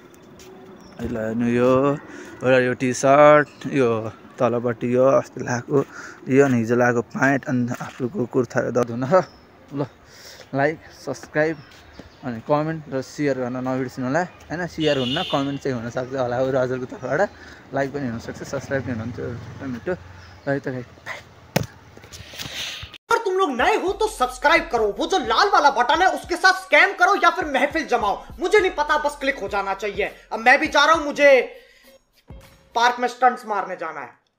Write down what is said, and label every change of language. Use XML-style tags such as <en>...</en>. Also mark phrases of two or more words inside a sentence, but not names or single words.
<ne>ल हेर्नु यो एउटा यो टी सर्ट यो तलपट्टि यो अस्ति लगाएको यो अनि हिजो लगाएको प्यान्ट अनि आफूको कुर्ता धुन ल</ne> <en>like subscribe</en> <ne>अनि कमेन्ट र सेयर गर्न नबिर्सिनु होला होइन सेयर हुन्न कमेन्ट चाहिँ हुनसक्छ होला अरू हजुरको तर्फबाट लाइक पनि हुनसक्छ सब्सक्राइब पनि हुनुहुन्छ छुट्टा मिठो र त</ne> <hi>अगर तुम लोग नए हो तो सब्सक्राइब करो वो जो लाल वाला बटन है उसके साथ स्कैम करो या फिर महफिल जमाओ मुझे नहीं पता बस क्लिक हो जाना चाहिए अब मैं भी जा रहा हूं मुझे पार्क में स्टंट्स मारने जाना है।</hi>